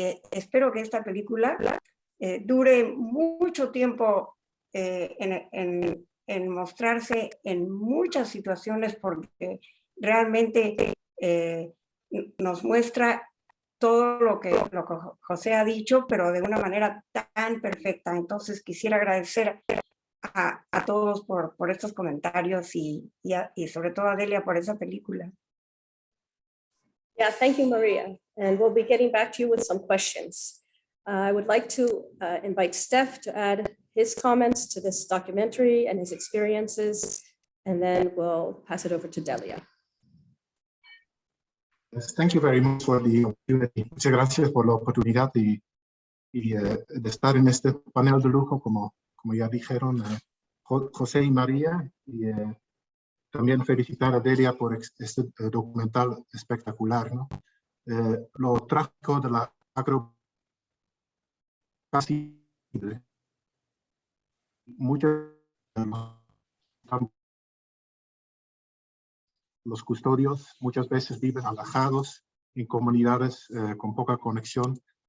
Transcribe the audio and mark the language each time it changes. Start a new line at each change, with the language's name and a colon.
Spanish: espero que esta película dure mucho tiempo en mostrarse en muchas situaciones, porque realmente nos muestra todo lo que José ha dicho, pero de una manera tan perfecta. Entonces quisiera agradecer a todos por estos comentarios y sobre todo a Delia por esa película.
English: Yeah, thank you, Maria. And we'll be getting back to you with some questions. I would like to invite Steph to add his comments to this documentary and his experiences, and then we'll pass it over to Delia. Yes, thank you very much for the opportunity.
Spanish: Muchas gracias por la oportunidad de estar en este panel de lujo, como ya dijeron José y María, y también felicitar a Delia por este documental espectacular, ¿no? Lo trágico de la agro casi muchos los custodios muchas veces viven alejados en comunidades con poca conexión.